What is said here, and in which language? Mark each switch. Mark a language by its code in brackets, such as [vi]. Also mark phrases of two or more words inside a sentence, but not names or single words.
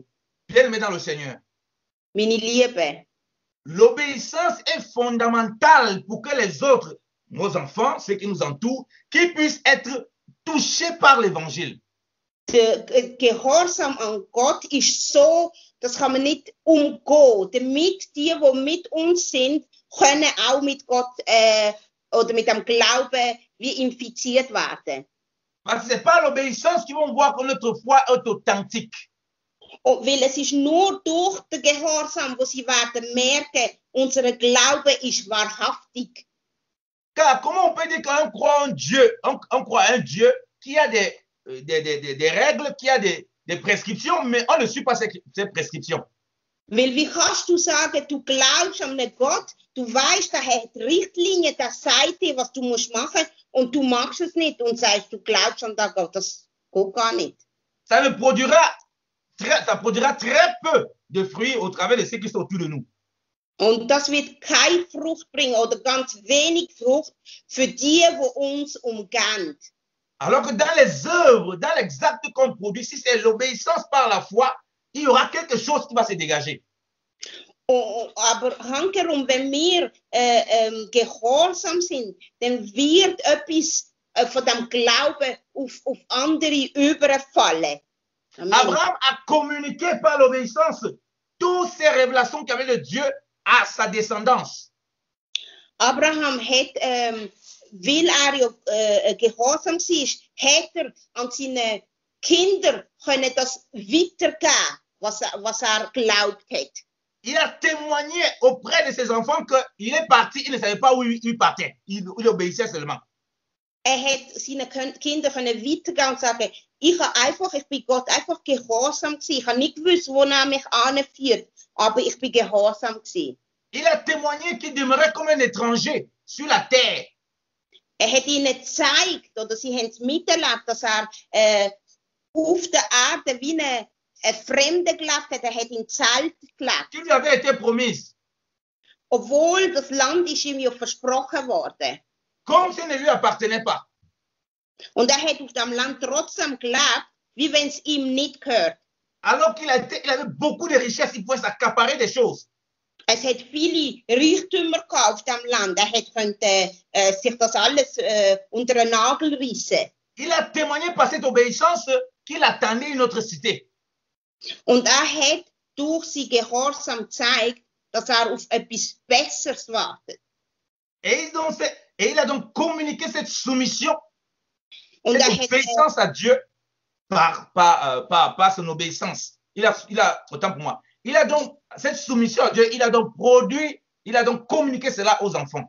[fr] Bien-aimés dans le Seigneur, [de] Meine Liebe, [fr] l'obéissance est fondamentale pour que les autres, nos enfants, ceux qui nous entourent, qu'ils puissent être touchés par l'évangile. [de] der Gehorsam an Gott ist so, das kann man nicht umgehen, damit die mit uns sind, können auch mit Gott oder mit dem Glauben wie infiziert werden. [fr] Parce que ce n'est pas l'obéissance qui vont voir que notre foi est authentique. [de] Und weil es ist nur durch den Gehorsam, wo sie werden merken, unser Glaube ist wahrhaftig. [fr] Car comment on peut dire qu'on croit en Dieu, on croit en un Dieu qui a des règles, qui a des prescriptions, mais on ne suit pas ces prescriptions. [de] Weil wie kannst du sagen, du glaubst an einen Gott, du weißt, er hat Richtlinien, der sagt dir, was du musst machen, und du machst es nicht und sagst, du glaubst an den Gott. Das geht gar nicht. [fr] Ça produira très peu de fruits au travers de ceux qui sont autour de nous. [de] Und das wird keine Frucht bringen oder ganz wenig Frucht für die uns umgehen. [fr] Alors que dans les œuvres, dans l'exacte qu'on produit, si c'est l'obéissance par la foi, il y aura quelque chose qui va se dégager. [de] Aber hankerum, wenn wir gehorsam sind, dann wird etwas von dem Glauben auf andere überfallen. Amen. [fr] Abraham a communiqué par l'obéissance toutes ces révélations qu'avait le Dieu à sa descendance. [de] Abraham hat, weil ja gehorsam ist, hat an seine Kinder können das weitergeben, was geglaubt hat. [fr] Il a témoigné auprès de ses enfants qu'il est parti, il ne savait pas où il partait. Il obéissait seulement. [de] Hat seinen Kindern weitergehen und sagen, ich bin Gott einfach gehorsam gewesen. Ich habe nicht gewusst, wo er mich anführt, aber ich bin gehorsam gewesen. [fr] Il a témoigné qu'il demeurait comme un étranger sur la terre. [de] Hat ihnen gezeigt, oder sie haben es miterlebt, dass auf der Erde wie ein Fremder gelebt hat. Er hat in Zelt gelebt. [fr] Qui lui avait été promise. [de] Obwohl das Land ist ihm ja versprochen worden. [fr] Comme si ne lui appartenait pas. [de] Und er hat auf dem Land trotzdem gelebt, wie wenn es ihm nicht gehört. [fr] Alors qu'il avait beaucoup de richesses, il pouvait s'accaparer des choses. [de] Es hat viele Reichtümer auf dem Land. Er könnte sich das alles unter den Nagel reissen. [fr] Il a témoigné par cette obéissance qu'il attendait une autre cité. [de] Und er hat durch sein Gehorsam gezeigt, dass er auf etwas Besseres wartet. [fr] Et il a donc communiqué cette soumission, Und cette obéissance à Dieu par son obéissance. Il a, autant pour moi, il a donc cette soumission à Dieu, il a donc produit, il a donc communiqué cela aux enfants.